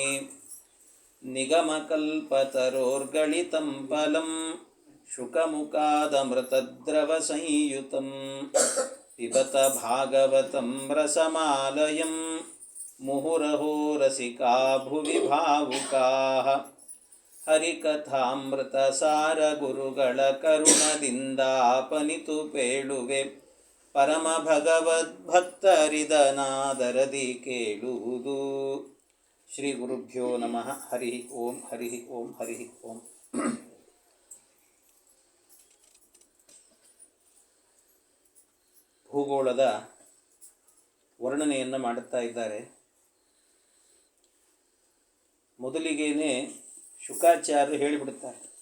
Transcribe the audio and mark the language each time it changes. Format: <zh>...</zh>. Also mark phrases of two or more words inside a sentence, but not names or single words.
<sa>ನಿಗಮಕಲ್ಪತರೋರ್ಗಳಿತಂ ಫಲಂ ಶುಕಮುಖಾದಮೃತದ್ರವಸಂಯುತಂ ಪಿಬತ ಭಾಗವತಂ ರಸಮಾಲಯಂ ಮುಹುರಹೋ ರಸಿಕಾ ಭುವಿ ಭಾವುಕಾಃ</sa> <kn>ಹರಿಕಥಾಮೃತಸಾರ ಗುರುಗಳ ಕರುಣದಿಂದಾಪನಿತು ಪೇಳುವೆ ಪರಮ ಭಗವದ್ಭಕ್ತರಿದನಾದರದಿ ಕೇಳುವುದು.</kn> <sa>ಶ್ರೀ ಗುರುಭ್ಯೋ ನಮಃ. ಹರಿ ಓಂ ಹರಿ ಓಂ ಹರಿ ಓಂ.</sa> <kn>ಭೂಗೋಳದ ವರ್ಣನೆಯನ್ನು ಮಾಡುತ್ತಾ ಇದ್ದಾರೆ. ಮೊದಲಿಗೇನೆ ಶುಕಾಚಾರ್ಯರು ಹೇಳಿಬಿಡುತ್ತಾರೆ.</kn>